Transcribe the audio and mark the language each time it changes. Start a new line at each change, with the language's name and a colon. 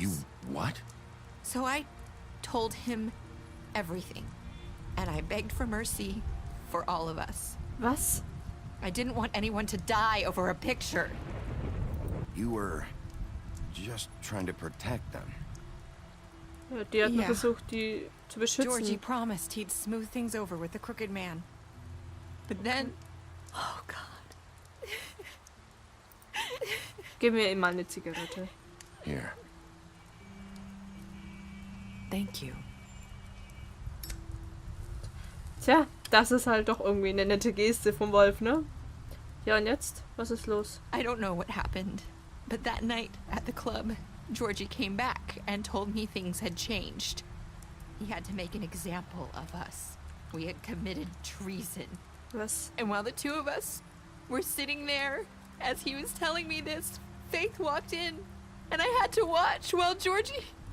English: You what? So I told him everything. And I begged for mercy for all of us.
German: Was?
English: I didn't want anyone to die over a picture. You were just trying to protect them.
German: Ja, die hat nur versucht, die zu beschützen.
English: Georgie promised he'd smooth things over with the crooked man. But then... Oh, God.
German: Gib mir mal eine Zigarette.
English: Here. Thank you.
German: Tja, das ist halt doch irgendwie eine nette Geste vom Wolf, ne? Ja, und jetzt? Was ist los?
English: I don't know what happened, but that night at the club, Georgie came back and told me things had changed. He had to make an example of us. We had committed treason.
German: Was?
English: And while the two of us were sitting there, as he was telling me this, Faith walked in, and I had to watch while Georgie...